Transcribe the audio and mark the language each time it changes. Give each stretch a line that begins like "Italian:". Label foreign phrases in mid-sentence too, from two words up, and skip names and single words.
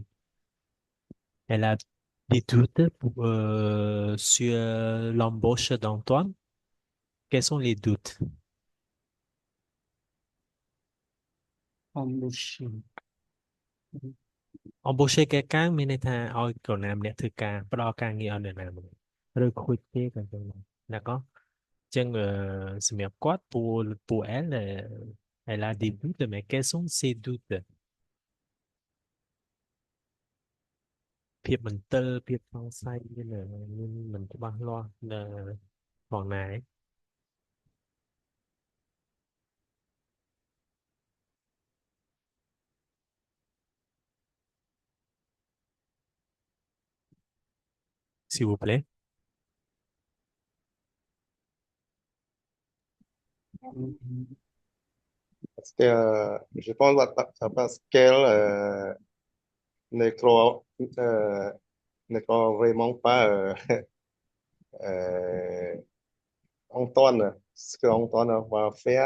French: Elle a des doutes sur l'embauche d'Antoine. Quels sont les doutes? embauché. Embaucher quelqu'un
Khmer: មានន័យថាឲ្យក្រុមណាម្នាក់ធ្វើការផ្ដល់ការងារឲ្យនរណាម្នាក់ recruter ក៏ចឹងដែរ d'accord អញ្ចឹងសម្រាប់គាត់
French: pour elle elle a des doutes mais quels sont ses doutes
Khmer: ភាពមន្ទិលភាពសង្ស័យមានមិនច្បាស់លាស់នៅផងណាឯង
French: s'il vous plaît Parce que je pense parce qu'elle ne croit, ne croit vraiment pas euh, Antoine, ce qu'Antoine va faire.